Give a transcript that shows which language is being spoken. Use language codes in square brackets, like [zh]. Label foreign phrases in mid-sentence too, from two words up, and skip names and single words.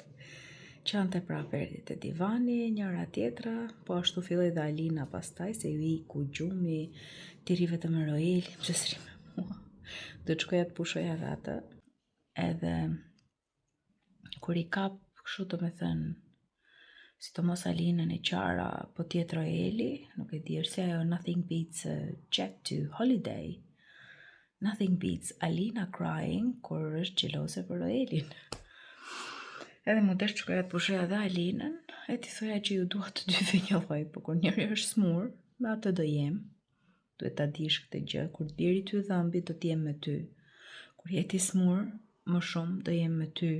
[sq] Qante prapë erdhi te divani, njëra tjetra, po ashtu filloi dhe Alina pastaj, se ju iku gjumi, ti ri vetëm me Roeli, pse s'ri me mua. Do të shkoja të pushoja dhe atë. Edhe kur I kap kështu domethënë, sidomos Alinën e qara, po tjetër Roeli, nuk e di është se ajo [en] nothing beats a jet to holiday. Nothing beats Alina crying [sq] kur është xhelose për Roelin. Edhe mu desh shkoja të pushoja dhe Alinën, e ti thoja që ju dua të dyve një lloj, po kur njëri është smur, me atë do jem. Duhet ta dish këtë gjë, kur të bjeri ty dhëmbi do të jem me ty. Kur jeti smur, më shumë do jem me ty.